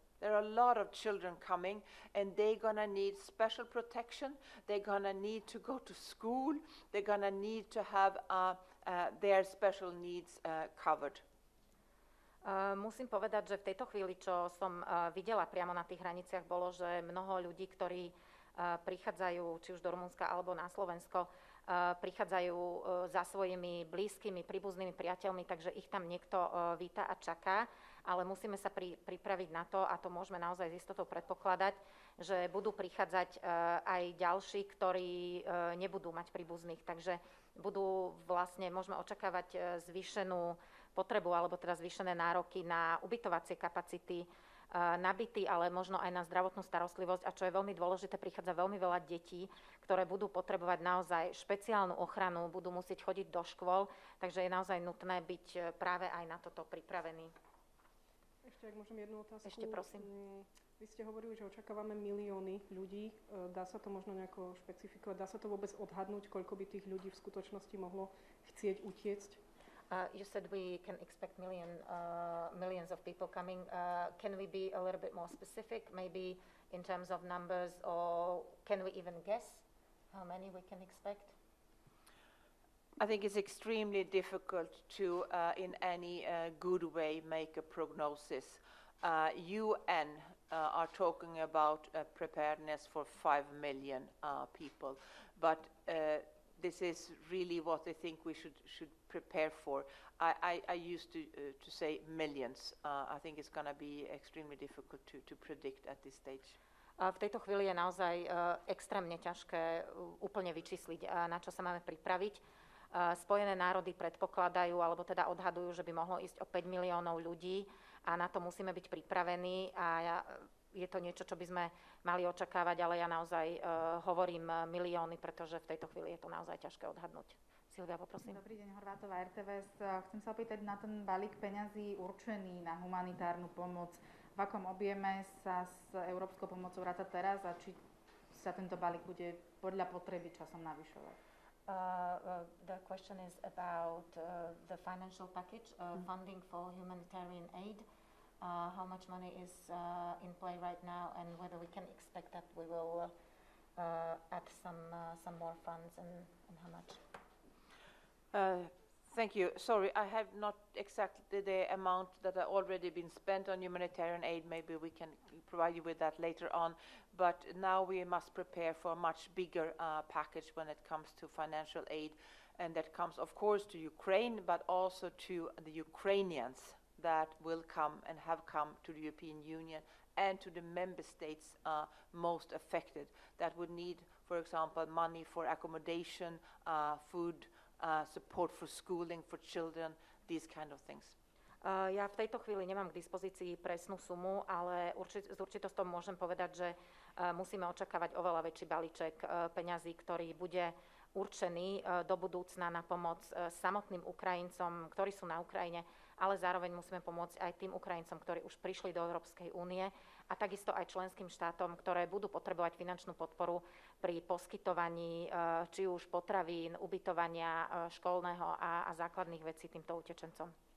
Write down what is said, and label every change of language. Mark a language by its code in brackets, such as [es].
[en] There are a lot of children coming, and they're going to need special protection. They're going to need to go to school. They're going to need to have their special needs covered. [sk] Musím povedať, že v tejto chvíli, čo som videla priamo na tých hraniciach, bolo, že mnoho ľudí, ktorí prichádzajú či už do Rumunska alebo na Slovensko, prichádzajú za svojimi blízkymi, príbuznými priateľmi, takže ich tam niekto víta a čaká, ale musíme sa pripraviť na to, a to môžeme naozaj s istotou predpokladať, že budú prichádzať aj ďalší, ktorí nebudú mať príbuzných, takže budú vlastne, môžeme očakávať zvýšenú potrebu, alebo teda zvýšené nároky na ubytovacie kapacity, nabitý, ale možno aj na zdravotnú starostlivosť. A čo je veľmi dôležité, prichádza veľmi veľa detí, ktoré budú potrebovať naozaj špeciálnu ochranu, budú musieť chodiť do škôl, takže je naozaj nutné byť práve aj na toto pripravený. Ešte, ak môžem jednu otázku. Ešte, prosím. Vy ste hovorili, že očakávame milióny ľudí. Dá sa to možno nejako špecifikovať? Dá sa to vôbec odhadnúť, koľko by tých ľudí v skutočnosti mohlo chcieť utiecť? [en] You said we can expect millions of people coming. Can we be a little bit more specific, maybe in terms of numbers, or can we even guess how many we can expect? I think it's extremely difficult to, in any good way, make a prognosis. UN are talking about preparedness for 5 million people, but this is really what they think we should prepare for. I used to say millions. I think it's going to be extremely difficult to predict at this stage. [sk] V tejto chvíli je naozaj extrémne ťažké úplne vyčísliť, na čo sa máme pripraviť. Spojené národy predpokladajú, alebo teda odhadujú, že by mohlo ísť o 5 miliónov ľudí a na to musíme byť pripravení a je to niečo, čo by sme mali očakávať, ale ja naozaj hovorím milióny, pretože v tejto chvíli je to naozaj ťažké odhadnúť. Silvia, poprosím. Dobrý deň, Horvátová, RTVS. Chcem sa opýtať na ten balík peňazí určený na humanitárnu pomoc. v akom objeme sa s európskou pomocou ráta teraz a či sa tento balík bude podľa potreby časom navyšovať? [en] The question is about the financial package, funding for humanitarian aid. How much money is in play right now, and whether we can expect that we will add some more funds, and how much? Thank you. Sorry, I have not exactly the amount that have already been spent on humanitarian aid. Maybe we can provide you with that later on. But now we must prepare for a much bigger package when it comes to financial aid. And that comes, of course, to Ukraine, but also to the Ukrainians that will come and have come to the European Union and to the member states most affected that would need, for example, money for accommodation, food, support for schooling for children, these kind of things. [sk] Ja v tejto chvíli nemám k dispozícii presnú sumu, ale s určitosťou môžem povedať, že musíme očakávať oveľa väčší balíček peňazí, ktorý bude určený do budúcna na pomoc samotným Ukrajincom, ktorí sú na Ukrajine, ale zároveň musíme pomôcť aj tým Ukrajincom, ktorí už prišli do Európskej únie a takisto aj členským štátom, ktoré budú potrebovať finančnú podporu pri poskytovaní či už potravín, ubytovania, školného a základných vecí týmto utečencom.